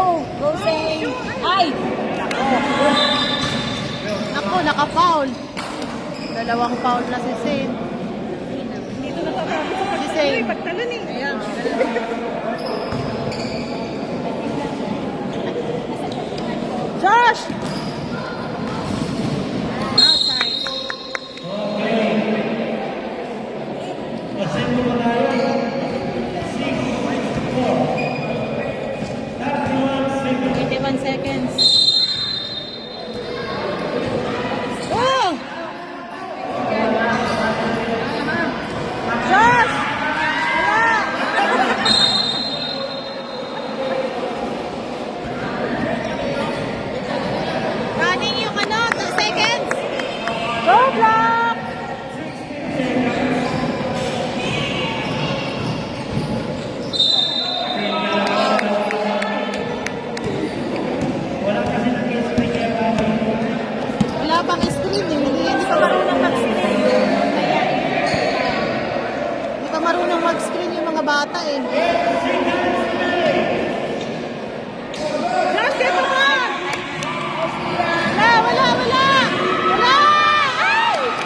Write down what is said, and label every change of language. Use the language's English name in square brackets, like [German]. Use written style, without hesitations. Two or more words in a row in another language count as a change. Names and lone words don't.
[English] Go, say! Ay! [Filipino] Ako, naka-foul. Dalawang foul na si Saint. Dito na tatapos. Si Saint. Pagtalan eh. Ayan. Josh! Outside. 21 seconds. Oh! Josh! Running yung 2 seconds. [English] Go block! [Filipino] Wala pang screen eh. Hindi pa marunong mag-screen. Hindi pa marunong mag-screen yung mga bata eh. [English] Josh, get the ball! [Filipino] Wala, wala, wala! Wala! Ay!